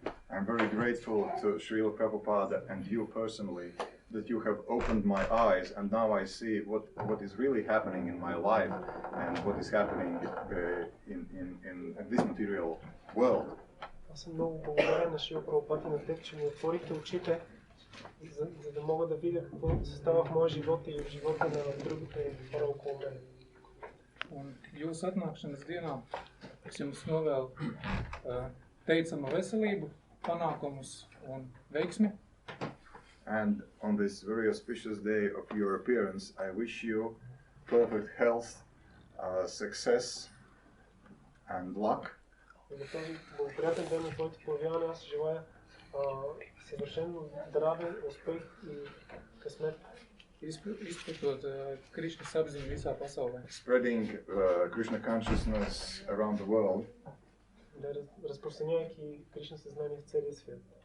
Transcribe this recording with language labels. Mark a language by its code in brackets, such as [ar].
[en] I'm very grateful to Srila Prabhupada and you personally that you have opened my eyes and now I see what is really happening in my life and what is happening in this material world. [bg] Аз съм много благодарен на Шила Прабхупад и на теб, че ми отворихте очите, за да мога да видя какво се става в моя живот и в живота на другите хора около мен. [lv] Un jūsu atnākšanas dienā es jums novēlu teicamu veselību, panākumus un veiksmi. [en] And on this very auspicious day of your appearance, I wish you perfect health, success and luck. [bg] И на този благоприятен ден на твоето появяване аз желая съвършено здраве, успех и късмет. [lv] Izplatot Krišnas apziņu visā pasaulē. [en] Spreading Krishna consciousness around the world. [bg] Да разпространяйки Кришна съзнание в целия свят.